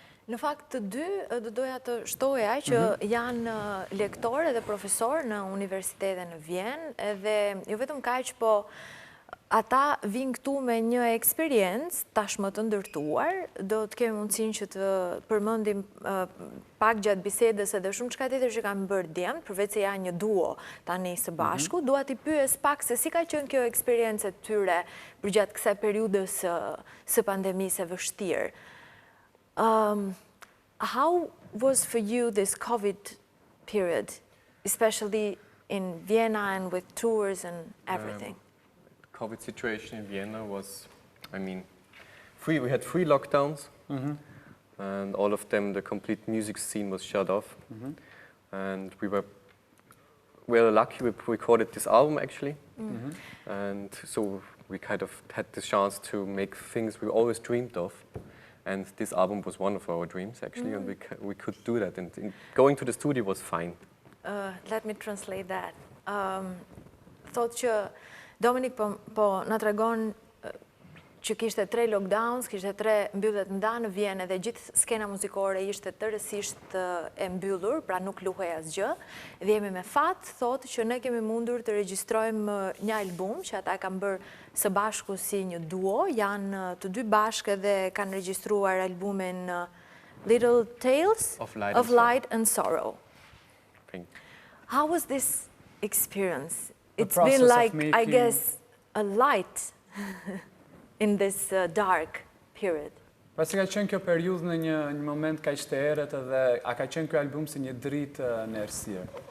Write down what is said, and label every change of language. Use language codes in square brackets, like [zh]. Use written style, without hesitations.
[sq] Në fakt të dy do doja të shtoja që janë lektorë dhe profesorë në universitetin në Vjenë edhe jo vetëm kaq, po ata vinë këtu me një eksperiencë tashmë të ndërtuar, do të kemi mundësinë që të përmendim pak gjatë bisedës edhe shumë çka tjetër që kanë bërë djemt, përveç se janë një duo tani së bashku, dua t'i pyes pak se si ka qenë kjo eksperiencë e tyre përgjatë kësaj periudhës së pandemisë e vështirë. [en] How was for you this COVID period, especially in Vienna and with tours and everything? COVID situation in Vienna was, we had 3 lockdowns, and all of them, the complete music scene was shut off. And we were lucky we recorded this album actually. And so we kind of had the chance to make things we always dreamed of. And this album was one of our dreams actually, and we could do that. And going to the studio was fine. Let me translate that. [sq] Thotë që Dominik po na tregon që kishte 3 lockdowns, kishte 3 mbylljet nda në Vjenë dhe gjithë skena muzikore ishte tërësisht e mbyllur, pra nuk luhej asgjë. Dhe jemi me fat, thotë që ne kemi mundur të regjistrojmë një album që ata kanë bërë së bashku si një duo, janë të dy bashkë dhe kanë regjistruar albumin Little Tales of Light and Sorrow. [en] How was this experience? It's been like, I guess, a light in this dark period. [sq] Pasi ka qenë kjo periudhë në një moment kaq të errët edhe a ka qenë ky album si një dritë në errësirë?